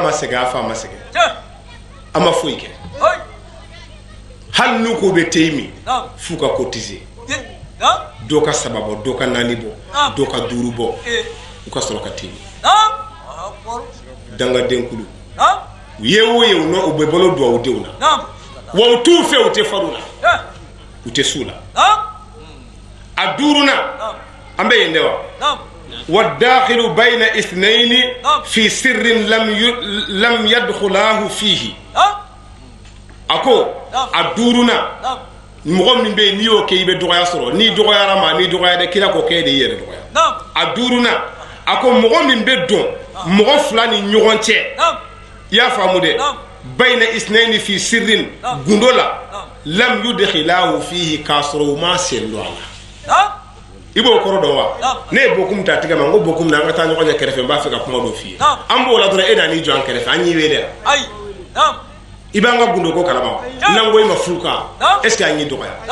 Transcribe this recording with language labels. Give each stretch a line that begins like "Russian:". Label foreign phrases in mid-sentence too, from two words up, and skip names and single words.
Bambara: ma sɛgɛn a fa ma sɛgɛn a ma foyi kɛ hali n'u ko bɛ te min f'u ka cotiser dɔ ka saba bɔ dɔ ka naani bɔ dɔ ka duuru bɔ u ka sɔrɔ ka te min dangadenkulu u ye o ye u bɛ balo duwawudenw na wa u t'u fɛ u tɛ far'u la u tɛ s'u la a duurunan an bɛ yen dɛ wa
Arabic: والداخل بين اثنين في سر لم يدخلاه فيه
Bambara: a ko a duurunan mɔgɔ min bɛ n'i y'o kɛ i bɛ dɔgɔya sɔrɔ n'i dɔgɔyara ma n'i dɔgɔya dɛ kira ko k'e de yɛrɛ dɔgɔya a duurunan a ko mɔgɔ min bɛ don mɔgɔ fila ni ɲɔgɔn cɛ i y'a faamu dɛ
Arabic: بين اثنين في سر
Bambara: gundo la
Arabic: لم يدخله فيه
Bambara: k'a sɔrɔ u ma sen don a la i b'o kɔrɔ dɔn wa ne ye bokum ta tigɛ ma n ko bokum na an ka taa ɲɔgɔn ɲɛ kɛrɛfɛ n b'a fɛ ka kuma dɔ f'i ye an b'o la dɔrɔn e nan'i jɔ an kɛrɛfɛ an y'i wele wa i b'an ka gundo ko kalama n'an ko i ma furu kan
French: est ce que
Bambara: an y'i dɔgɔya